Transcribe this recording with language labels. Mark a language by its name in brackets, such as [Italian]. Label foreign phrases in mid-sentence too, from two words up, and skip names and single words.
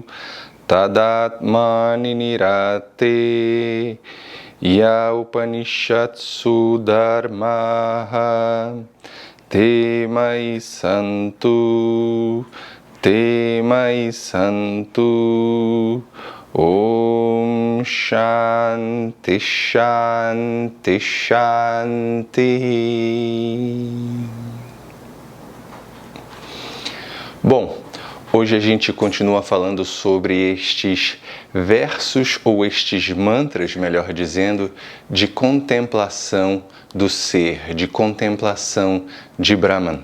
[Sanskrit] tadatmani nirate ya upanishatsu dharmaha te mai santu Om Shanti Shanti Shanti. [Portuguese] Bom, hoje a gente continua falando sobre estes versos, ou estes mantras, melhor dizendo, de contemplação do ser, de contemplação de Brahman.